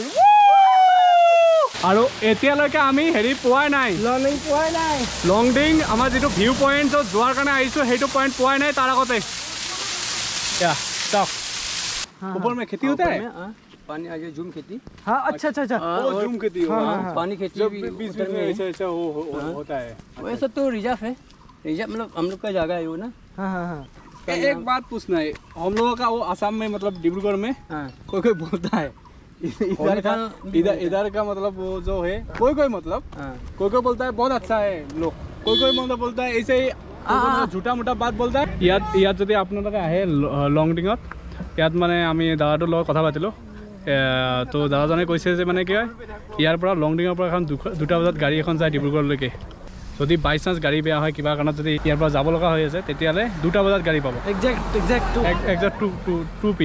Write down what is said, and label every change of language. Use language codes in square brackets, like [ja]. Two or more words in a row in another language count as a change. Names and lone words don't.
[as] আৰু এতিয়ালৈকে আমি হেৰি পোৱাই নাই, লংডিং আমাৰ যেটো [en] view point [as] যোৱাৰ কাৰণে আহিছো সেইটো পয়েন্ট পোৱাই নাই। তাৰ আগতে [hi] या स्टॉप ऊपर में खेती होता है, पानी आ जाए झूम खेती। हाँ अच्छा अच्छा अच्छा वो झूम खेती पानी खेती भी बीच में ऐसा ऐसा होता है। वैसा तो रिजर्व है, रिजर्व मतलब हम लोग का जगह है वो ना। हाँ हाँ हाँ। एक बात पूछना है, हम लोगों का वो आसाम में मतलब डिब्रूगढ़ में कोई बोलता है इधर का मतलब वो जो है कोई मतलब कोई बोलता है बहुत अच्छा है लोग, कोई मतलब बोलता है ऐसे ही झूठा मोटा बात बोलता है। [as] ইয়াত যদি আপোনালোকে আহে লংডিঙত, ইয়াত মানে আমি দাদাটোৰ লগত কথা পাতিলোঁ। তো দাদাজনে কৈছে যে মানে কি হয় ইয়াৰ পৰা লংডিঙৰ পৰা এখন 2টা বজাত গাড়ী এখন যায় ডিব্ৰুগড়লৈকে। যদি [en] by chance [as] গাড়ী বেয়া হয় কিবা কাৰণত যদি ইয়াৰ পৰা যাব লগা হৈ আছে তেতিয়াহ'লে 2টা বজাত গাড়ী পাব, [en] exact 2 PM.